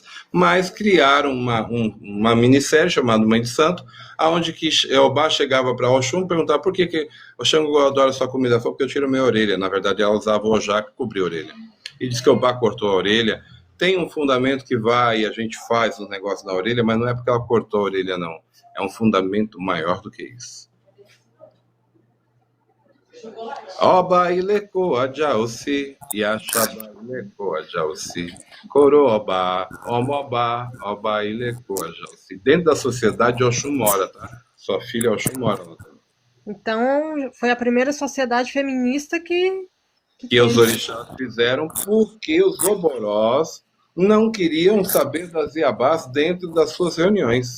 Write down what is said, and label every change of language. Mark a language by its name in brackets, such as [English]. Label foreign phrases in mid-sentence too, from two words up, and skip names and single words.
[Portuguese] Mas criaram uma minissérie chamada Mãe de Santo, onde que Obá chegava para Oxum e perguntava por que o Xangô adora sua comida. Ela falou, porque eu tiro minha orelha. Na verdade, ela usava o ojá que cobria a orelha. E diz que Obá cortou a orelha. Tem um fundamento que vai e a gente faz um negócio na orelha, mas não é porque ela cortou a orelha, não. É um fundamento maior do que isso. [Yoruba] Oba ileko ajaosi, Yashaba ileko ajaosi, Coroba, Omoba, Oba ileko ajaosi. [Portuguese] Dentro da sociedade, Oxum mora, tá? Sua filha Oxum mora lá também. Então, foi a primeira sociedade feminista que os orixás fizeram porque os oborós não queriam saber das iabás dentro das suas reuniões.